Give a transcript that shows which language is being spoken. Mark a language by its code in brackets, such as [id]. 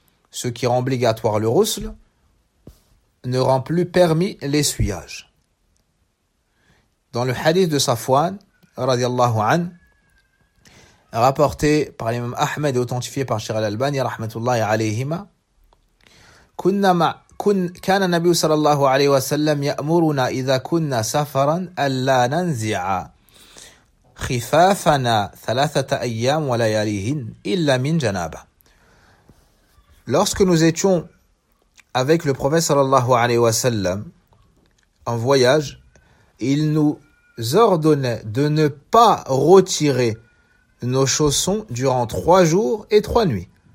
[fr] Ce qui rend obligatoire le roussel ne rend plus permis l'essuyage. Dans le hadith de Safwan, radiallahu an, rapporté par l'imam Ahmed et authentifié par Cheikh Al-Albani, rahmatullahi alayhima, [ar] كان النبي صلى الله عليه وسلم يأمرنا إذا كنا سفرا ألا ننزع خفافنا ثلاثة أيام ولياليهن إلا من جنابة. [fr] Lorsque nous étions avec le prophète sallallahu alayhi wa sallam en voyage, il nous ordonnait de ne pas retirer nos chaussons durant 3 jours et 3 nuits.